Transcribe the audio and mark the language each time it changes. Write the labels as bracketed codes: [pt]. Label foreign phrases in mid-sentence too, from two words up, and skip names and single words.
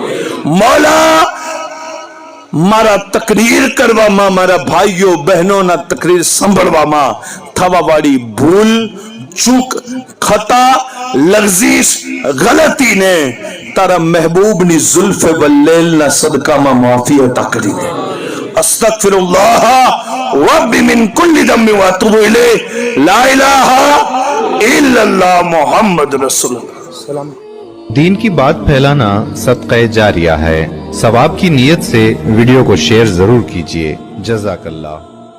[gu] મોલા મારા તકરીર કરવામાં, મારા ભાઈઓ બહેનોના તકરીર સાંભળવામાં થવા વાળી ભૂલ ચૂક ખતા લગઝીશ ગલતીને તારા મહેબૂબની ઝુલ્ફે વલ્લેલના સદકામાં માફી અતા કરી દે. [ar] أستغفر الله ربي من كل ذنب وأتوب إليه لا إله إلا الله محمد رسول الله. [hi] दीन की बात फैलाना सदक़े जारिया है। सवाब की नीयत से वीडियो को शेयर जरूर कीजिए। जज़ाकल्लाह।